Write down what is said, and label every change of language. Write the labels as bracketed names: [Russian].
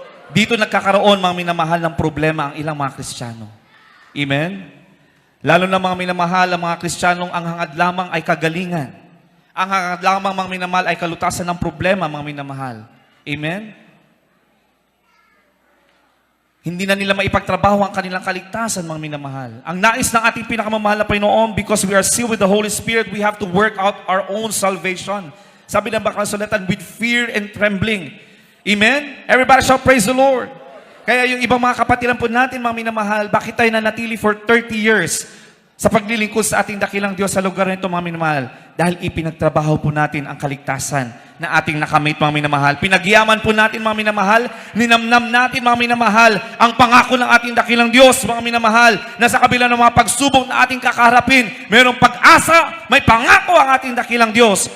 [Filipino] Dito nagkakaroon, mga minamahal, ng problema ang ilang mga Kristiyano. Amen? Lalo na mga minamahal, ang mga Kristiyanong ang hangad lamang ay kagalingan. Ang hangad lamang, mga minamahal, ay kalutasan ng problema, mga minamahal. Amen? Hindi na nila maipagtrabaho ang kanilang kaligtasan, mga minamahal. Ang nais ng ating pinakamamahal na Panginoon, [English] because we are sealed with the Holy Spirit, we have to work out our own salvation. [Filipino] Sabi ng Bakasulatan, [English] with fear and trembling. Amen? Everybody shall praise the Lord. [Filipino] Kaya yung ibang mga kapatiran po natin, mga minamahal, bakit tayo nanatili [English] for 30 years [Filipino] sa paglilingkod sa ating dakilang Diyos sa lugar nito, mga minamahal? Dahil ipinagtrabaho po natin ang kaligtasan na ating nakamit, mga minamahal. Pinagyaman po natin, mga minamahal. Ninamnam natin, mga minamahal, ang pangako ng ating dakilang Diyos, mga minamahal, na sa kabila ng mga pagsubok na ating kakaharapin, mayroong pag-asa, may pangako ang ating dakilang Diyos.